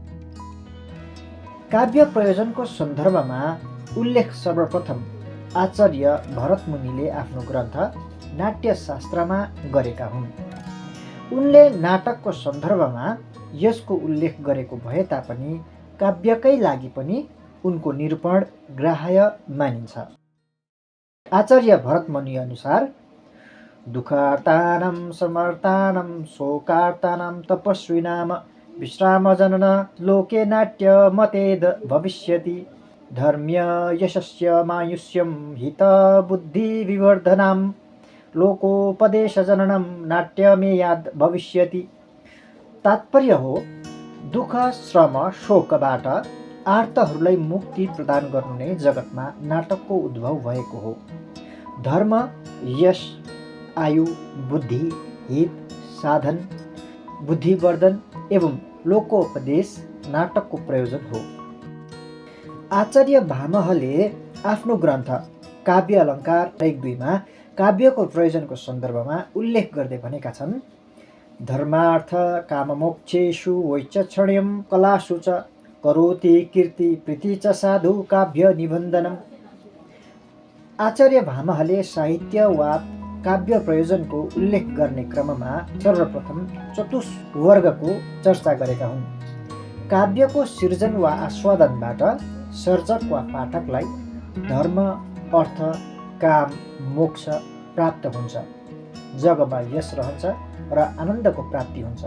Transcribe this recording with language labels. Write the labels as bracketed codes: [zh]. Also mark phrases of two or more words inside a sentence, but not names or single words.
[ne] काव्य प्रयोजनको सन्दर्भमा उल्लेख सर्वप्रथम आचार्य भरतमुनिले आफ्नो ग्रन्थ नाट्यशास्त्रमा गरेका हुन्। उनले नाटकको सन्दर्भमा यसको उल्लेख गरेको भए तापनि काव्यकै लागि पनि उनको निरूपण ग्राह्य मानिन्छ। [sa] आचार्य भरतमुनि अनुसार दुःखार्तानां समर्तानां शोकार्तानां तपस्विनां विश्रामजनन लोके नाट्य मतेद भविष्यति धर्म्य यशस्य मायुष्यं हित बुद्धि विवर्धनां लोकोपदेशजननं नाट्यमेयाद भविष्यति। [ne] तात्पर्य हो दुःख, श्रम, शोकबाट आर्तहरूलाई मुक्ति प्रदान गर्नु नै जगतमा नाटकको उद्भव भएको हो। धर्म, यश, आयु, बुद्धि, हित, साधन, बुद्धिवर्धन एवं लोकोपदेश नाटकको प्रयोजन हो। आचार्य भामहले आफ्नो ग्रन्थ काव्य अलङ्कार 1-2मा काव्यको प्रयोजनको सन्दर्भमा उल्लेख गर्दै भनेका छन् [sa] धर्मार्थ काममोक्षेषु वैचक्षण्यं कलासु च करोति कीर्ति प्रीति च साधु काव्य निबन्धनम्। [ne] आचार्य भामहले साहित्य वा काव्य प्रयोजनको उल्लेख गर्ने क्रममा सर्वप्रथम चतुष्वर्गको चर्चा गरेका हुन्। काव्यको सिर्जन वा आस्वादनबाट सर्जक वा पाठकलाई धर्म, अर्थ, काम, मोक्ष प्राप्त हुन्छ, जगमा यश रहन्छ र आनन्दको प्राप्ति हुन्छ।